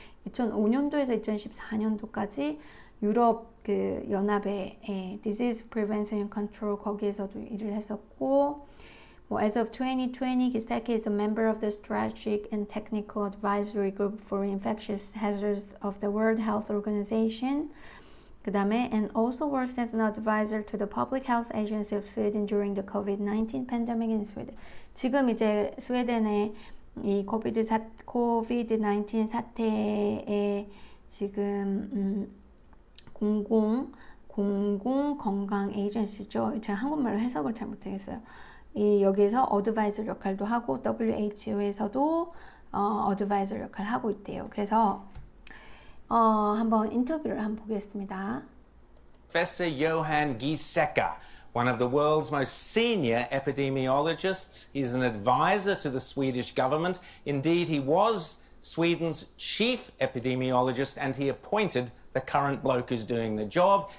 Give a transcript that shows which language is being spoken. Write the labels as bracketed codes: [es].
[ko] 2005년도에서 2014년도까지 유럽 그 연합의 Disease Prevention and Control 거기에서도 일을 했었고, [en] as of 2020, Giseke is a member of the Strategic and Technical Advisory Group for Infectious Hazards of the World Health Organization. [ko] 그 다음에 [en] and also works as an advisor to the Public Health Agency of Sweden during the COVID-19 pandemic in Sweden. [ko] 지금 이제 스웨덴의 이 코비드-19 사태에 지금 공공 건강 에이전시죠. 제가 한국말로 해석을 잘 못하겠어요. 여기에서 어드바이저 역할도 하고 WHO에서도 어드바이저 역할을 하고 있대요. 그래서 한번 인터뷰를 한번 보겠습니다. [en] Professor Johan Giesecke, one of the world's most senior epidemiologists. He's an advisor to the Swedish government. Indeed, he was Sweden's chief epidemiologist, and he appointed the current bloke who's doing the job.